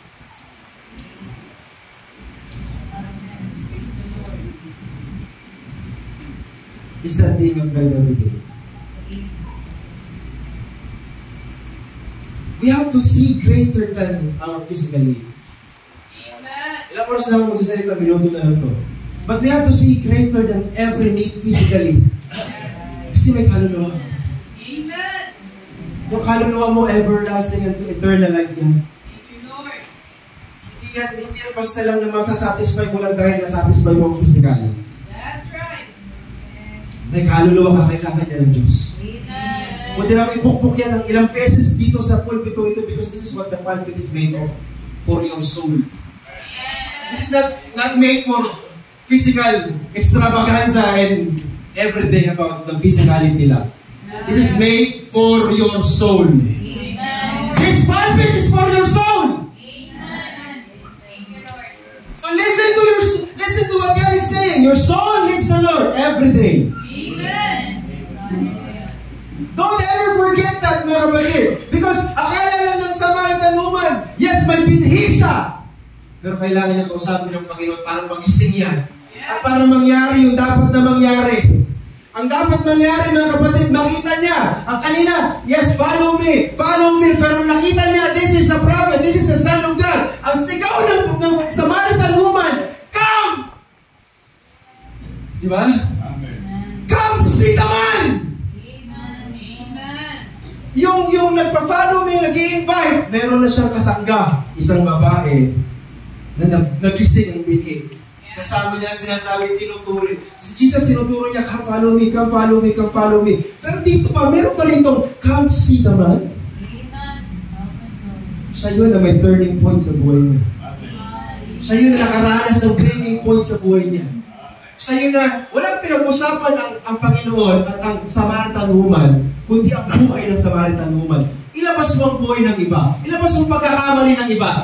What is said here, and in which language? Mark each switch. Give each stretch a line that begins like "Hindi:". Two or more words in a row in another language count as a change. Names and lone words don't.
English: Is not being applied every day. We have to see greater than our physical need.
Filipino: Ilang oras na ako magsasalita, minuto na lang to.
English: But we have to see greater than every need physically.
Filipino: Kasi may kaluluwa. Amen. Yung kaluluwa mo,
English: everlasting and eternal life yan. Thank you, Lord.
Filipino: Hindi yan basta lang na masasatisfy mo lang dahil nasatisfy mo ang physical.
English: That's right.
Filipino: May kaluluwa ka, kailangan niya ng Diyos. Amen. Pwede namin ipukpuk yan ng ilang beses dito sa pulpito ito
English: because this is what the pulpit is made of for your soul. This is not made for physical extravaganza and everything about the physicality lang. This is made for your soul. Amen. This pulpit is for your soul. listen to what God is saying. Your soul needs the Lord every day. Don't ever forget that,
Filipino: mga kapatid. Because akala lang ng
English: Samaritan woman,
Filipino: yes, may binhi siya. Pero kailangan niya kausapin ng Panginoon para magising yan. At para mangyari yung dapat na mangyari. Ang dapat mangyari, mga kapatid, makita niya. Ang kanina,
English: yes, follow me.
Filipino: Pero nakita niya,
English: this is a prophet, this is the Son of God.
Filipino: Ang sigaw ng
English: Samaritan woman,
Filipino: come! Di ba?
English: Come see the man!
Filipino: Yung nagpa-
English: follow me,
Filipino: nag-i-invite, meron na siyang kasangga, isang babae na nagising ang binhi. Kasama niya sinasabi, tinuturi. Si Jesus tinuturo niya,
English: come follow me, come follow me, come follow me.
Filipino: Pero dito pa, meron pa rin itong,
English: come see the man.
Filipino: Siya yun na may
English: turning point
Filipino: sa buhay niya. Siya yun na nakaranas ng
English: breaking point
Filipino: sa buhay niya. Siya yun na walang pinag-usapan ang Panginoon at ang
English: Samaritan woman,
Filipino: kundi ang buhay ng
English: Samaritan woman.
Filipino: Ilabas mo ang buhay ng iba. Ilabas mo ang pagkakamali ng iba.